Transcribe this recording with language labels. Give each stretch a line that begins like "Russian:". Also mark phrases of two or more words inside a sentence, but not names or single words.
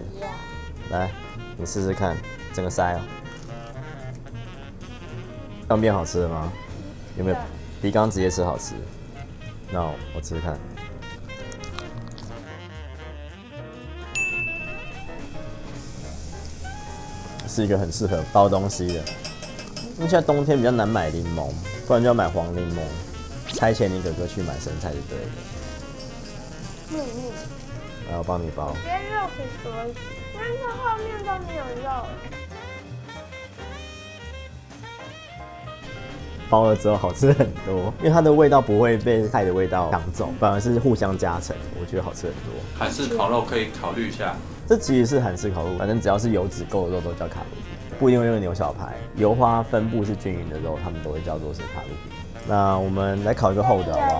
Chinese: 來，你試試看，整個塞哦。這樣變好吃了嗎？有沒有比剛剛直接吃好吃？那我吃吃看。是一個很適合包東西的，因為現在冬天比較難買檸檬，不然就要買黃檸檬。差遣你哥哥去買生菜就對了。来，我幫你包。我覺得肉可以多一點，但是後面都沒有肉。包了之後好吃很多，因為它的味道不會被菜的味道搶走，反而是互相加成，我覺得好吃很多。韓式烤肉可以考慮一下。這其實是韓式烤肉，反正只要是油脂夠的肉都叫卡路比，不一定會用牛小排，油花分布是均勻的肉，他們都會叫做是卡路比。那我們來烤一個厚的好不好？